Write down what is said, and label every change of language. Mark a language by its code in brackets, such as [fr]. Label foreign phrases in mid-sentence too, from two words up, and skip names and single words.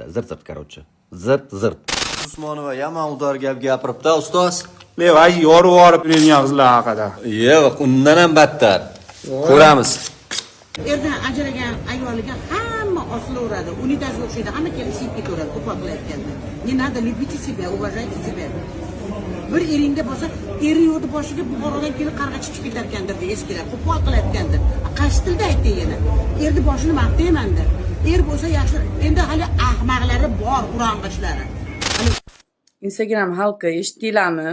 [uz] Zirt-zirt qarochi. Zirt-zirt. Usmonova yaman udor gap gapiribdi, ustoz. Levay yorib yorib yurgan qizlar haqida. Yo'q, undan ham battar. Ko'ramiz. Erdan ajragan ayoliga hamma osilaveradi, unitazga o'xshaydi, hamma kelib siyib ketaveradi qo'pol qilayotganda. [ru] Не надо, любите себя, уважайте себя. [uz] Bir eringda bo'lsa, eri yo'qdi boshiga Buxorodan kelib qarg'a chiqib ketar ekandir deb eskilar, qo'pol qilayotgandir. Qaysi tilda aytding yana? Erni boshini maqtayman-da. Er bo'lsa yaxshi, endi hali ahmoqlari bor, urang'ishlari. Instagram xalqi eshitdinglarmi?